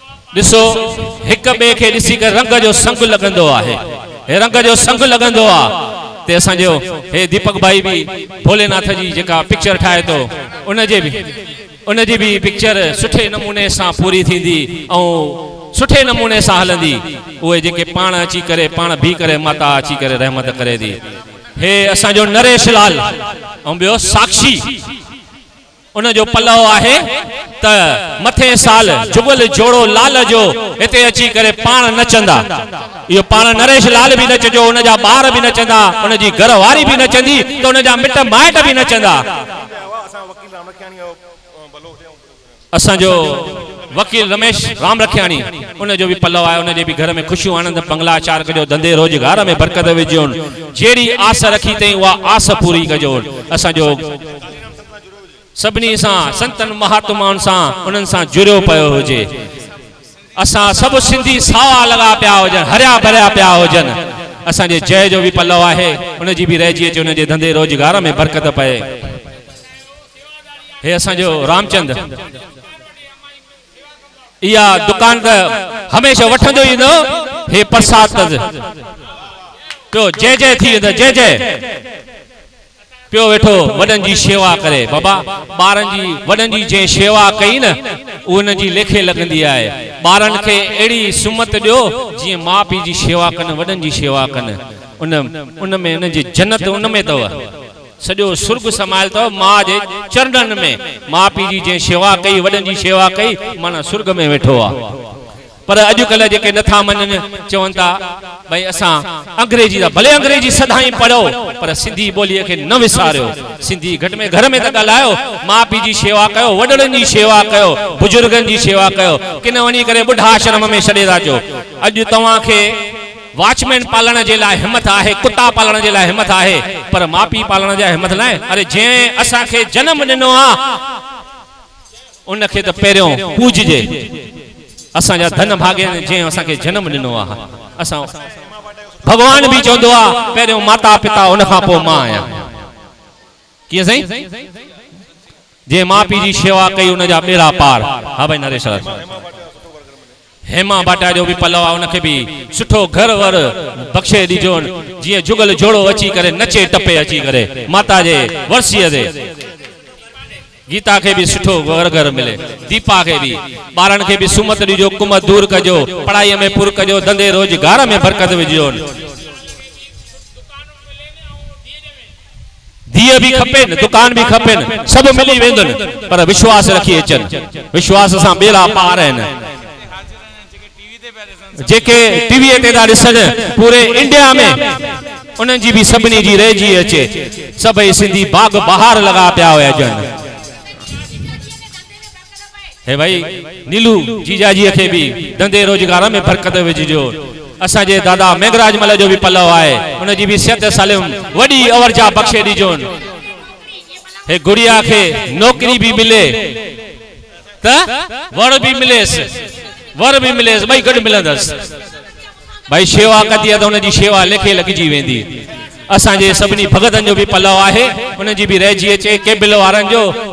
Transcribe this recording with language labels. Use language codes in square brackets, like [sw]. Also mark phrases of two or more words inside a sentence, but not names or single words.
[sd] दिसो एक बे के दिसी कर रंग जो संग लगंदो आहे हे रंग जो संग लगंदो आ ते असा जो हे दीपक भाई भी भोलेनाथ जी जेका पिक्चर ठाए तो उन जी भी पिक्चर सुठे नमूने से पूरी थींदी और सुठे नमूने से हलंदी ओए जेके पाण अची करे पाण भी करे माता अची करे रहमत करे दी हे असा जो नरेश लाल और बियो साक्षी उन जो पल्लव आहे त मथे साल जुगल जोड़ो लाल जो इते अची करे पाण नचंदा यो पाण नरेश लाल भी नचजो उन जा बार भी नचंदा उन जी घर वारी भी नचंदी तो उन जा मिट माइट भी नचंदा असा जो वकील रमेश राम रखियाणी उन जो भी पल्लव आहे उन जे भी घर में खुशियों आनंद बंगला चार कजो धंधे रोजगार में बरकत विझो जेड़ी आस रखी तई वा आस पूरी कजो असा जो सबनी सा संतन महात्माउन सा उनन सा जुड़ियो पयो हुजे असा सब सिंधी सावा लगा पिया हुजन हरिया भरिया पिया हुजन असा जे जय जो भी पल्लव आहे उन जी भी रहिजी अचे उन जे धंधे रोजगार में बरकत पए हे असा जो रामचंद या दुकान त हमेशा वठंदो ई न हे प्रसाद तो जय जय थी जय जय पियो वेठो वडन जी सेवा करे बाबा बारन जी वडन जी जे सेवा कई न उन जी लेखे लगंदी आए बारन के एड़ी सुमत दियो जी मां पी जी सेवा कन वडन जी सेवा कन उन में उन जी जन्नत उन में तव सजो सुर्ग समायल तो मां जे चरणन में मां पी जी जे सेवा कई वडन जी सेवा कई माना सुर्ग में वेठो आ पर अजुकल जेके नथा मनन चवंता भाई असा अंग्रेजी दा भले अंग्रेजी सदाई पढ़ो पर सिंधी बोली के न विसारियो सिंधी घट में घर में त गालायो मां पी जी सेवा कयो वडड़न जी सेवा कयो बुजुर्गन जी सेवा कयो किन वनी करे बुढ़ा आश्रम में छड़े राजो अज तवा के वॉचमैन पालण जे लाए हिम्मत आहे कुत्ता पालण जे लाए हिम्मत आहे पर मां पी पालण जे हिम्मत नाए अरे जे असा के जन्म दिनो आ उन के त पेरियो पूजजे असा जा धन भागे जे असा के जन्म दिनो आ असा भगवान भी चोंदो आ पेरियो माता पिता उन खां पो मां आया किए सही जे मां पी जी सेवा कई उन जा बेड़ा पार हां भाई नरेश हेमा बाटा जो भी पल्लव उन के भी सुठो घर वर बख्शे दीजो जी जुगल जोड़ो अची करे नचे टपे अची करे माता जे वर्षीअ दे गीता के भी सुठो घर घर मिले दीपा के भी बारन के भी सुमत दीजो कुमत दूर कजो पढ़ाई में पुर कजो धंधे रोजगार में बरकत विझो दिए भी खपेन दुकान भी खपेन सब मिली वेंदन पर विश्वास रखी अचन विश्वास से बेड़ा पार हैं जेके टीवी ते दा दिसन पूरे इंडिया में उन जी भी सबनी जी रहिजी अचे सभई सिंधी बाग बहार लगा पिया हुआ जन हे भाई नीलू जीजा जी के भी धंधे रोजगार में बरकत विझो असा जे दादा मेघराज मल जो भी पल्लव आए उन जी भी सेहत सालिम वडी अवरजा बख्शे दीजो हे गुड़िया के नौकरी भी मिले त वर भी मिलेस वर भी मिलेस भाई गड मिलंदस भाई सेवा कदी तो उन जी सेवा लेखे लगी वेंदी असा जे सबनी भगतन जो भी पल्लव आहे उन जी भी रहिजी अचे केबिल वारन जो